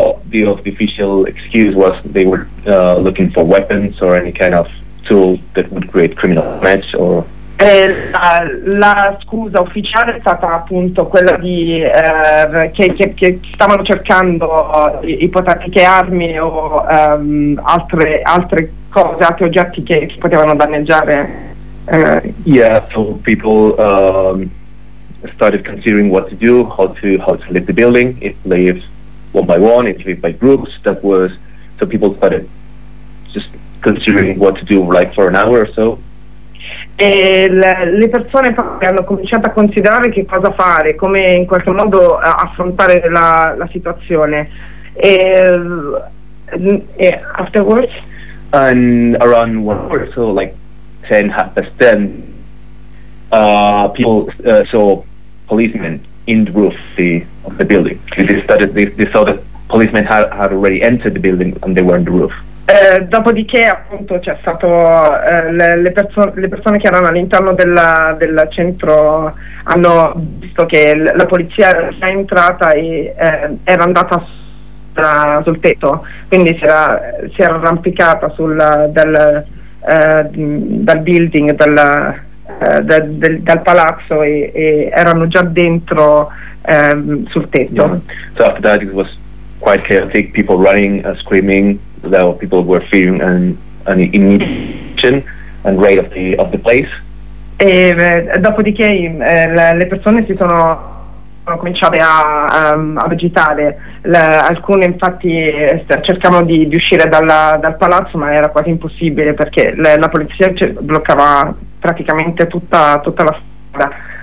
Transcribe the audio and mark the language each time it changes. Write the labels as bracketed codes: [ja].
[en] The official excuse was they were looking for weapons or any kind of tool that would create criminal damage. Or [it] la scusa ufficiale è stata appunto quella di che stavano cercando ipotetiche armi o altre cose, altri oggetti che potevano danneggiare. [en] So people started considering what to do, how to leave the building, if leave one by one, if by groups. That was, so people started just considering what to do, like for an hour or so. [it] E le persone hanno cominciato a considerare che cosa fare, come in qualche modo affrontare la situazione. [en] E afterwards? And around 1 hour or so, like 10, half past 10, people saw policemen in the roof of the building. They saw that policemen had already entered the building and they were on the roof. [it] Dopodiché appunto c'è stato le persone che erano all'interno del centro hanno visto che la polizia era entrata e era andata sul tetto, quindi si era arrampicata dal building, dal palazzo, e erano già dentro sul tetto. [en] Yeah. So after that it was quite chaotic, people running, screaming, though people were fearing an immigration and raid of the place. [it] E dopodiché le persone si sono cominciate ad agitare, alcune infatti cercavano di uscire dal palazzo, ma era quasi impossibile perché la polizia bloccava praticamente tutta la strada.